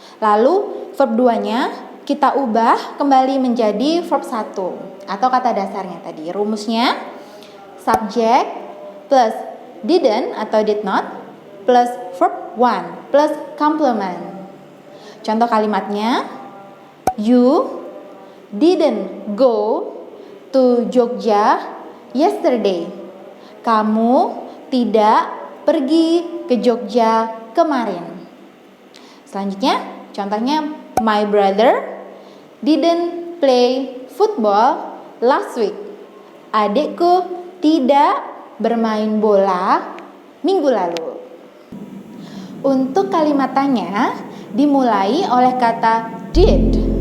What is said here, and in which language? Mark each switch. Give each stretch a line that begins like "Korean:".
Indonesian: Lalu verb 2-nya kita ubah kembali menjadi verb 1 atau kata dasarnya tadi. Rumusnya
English: subject plus didn't atau did not plus verb 1 plus complement.
Indonesian: Contoh kalimatnya,
English: you didn't go to Jogja yesterday.
Indonesian: Kamu tidak pergi ke Jogja kemarin. Selanjutnya, contohnya
English: my brother didn't play football last week.
Indonesian: Adikku tidak bermain bola minggu lalu. Untuk kalimat tanya dimulai oleh kata did.